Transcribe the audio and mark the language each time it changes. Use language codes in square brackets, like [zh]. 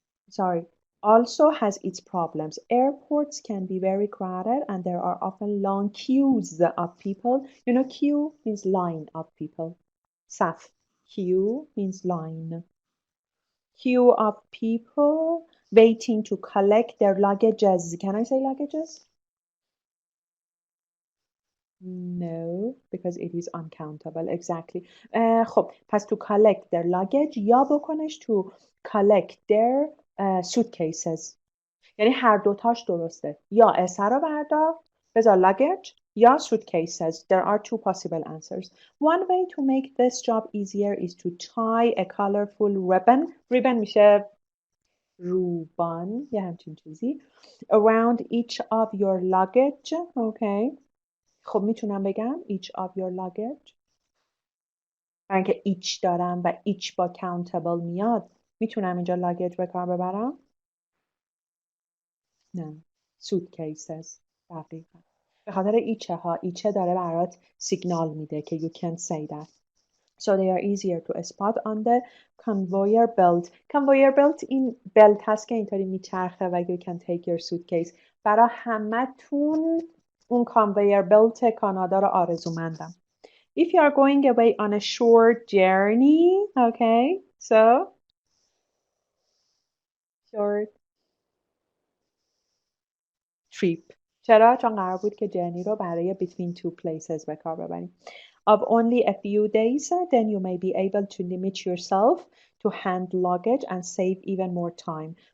[en] sorry also has its problems airports can be very crowded and there are often long queues of people you know queue means line of people [fa] صف [en] queue means line queue of people waiting to collect their luggages can I say luggages No, because it is uncountable. Exactly. [fa] خب پس [en] to collect their luggage [fa] یا بکنش [en] to collect their suitcases. [fa] یعنی هر دوتاش درسته. یا اسه رو بردار بذار luggage یا suitcases. [en] There are two possible answers. One way to make this job easier is to tie a colorful ribbon. [fa] Ribbon میشه روبان یه همچین چیزی. [en] Around each of your luggage. Okay. [fa] خب میتونم بگم [en] each of your luggage [fa] برای اینکه each دارم و each با countable میاد میتونم اینجا luggage به کار ببرم نه suitcases دقیقا به خاطر ایچه ها ایچه داره برات سیگنال میده که [en] you can say that so they are easier to spot on the conveyor belt conveyor belt [fa] این belt هست که اینطوری میچرخه و [en] you can take your suitcase [fa] برای همتون اون [en] conveyor belt [fa] کانادا رو آرزومندم [en] If you are going away on a short journey, okay, so short trip. [fa] چرا؟ چون قرار بود که journey رو برای [en] between two places [fa] به کار ببریم. [en] Of only a few days, then you may be able to limit yourself to hand luggage and save even more time.